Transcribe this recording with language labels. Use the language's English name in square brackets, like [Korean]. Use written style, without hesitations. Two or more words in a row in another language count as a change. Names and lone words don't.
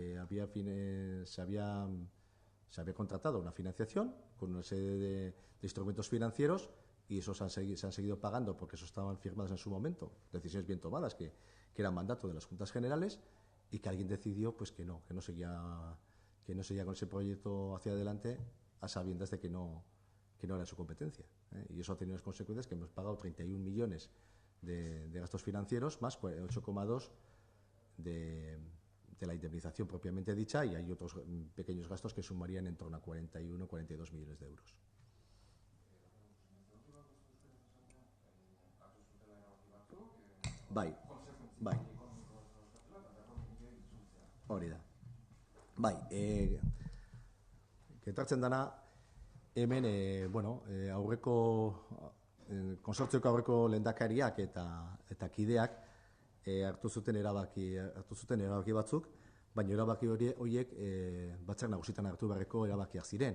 [Spanish] se había contratado una financiación con una serie de instrumentos financieros y esos se han seguido pagando porque esos estaban firmados en su momento, decisiones bien tomadas que eran mandato de las Juntas Generales y que alguien decidió pues que no seguía con ese proyecto hacia adelante a sabiendas de que no era su competencia. Y eso ha tenido las consecuencias que hemos pagado 31 millones de gastos financieros más 8,2 de la indemnización propiamente dicha, y hay otros pequeños gastos que sumarían en torno a 41 o 42 millones de euros. [Basque] Bai, hori da. Bai, getartzen dana, hemen, konsortzioko aurreko lehendakariak eta kideak hartu zuten erabaki batzuk, baina erabaki horiek batzar nagusitan hartu beharreko erabakiak ziren.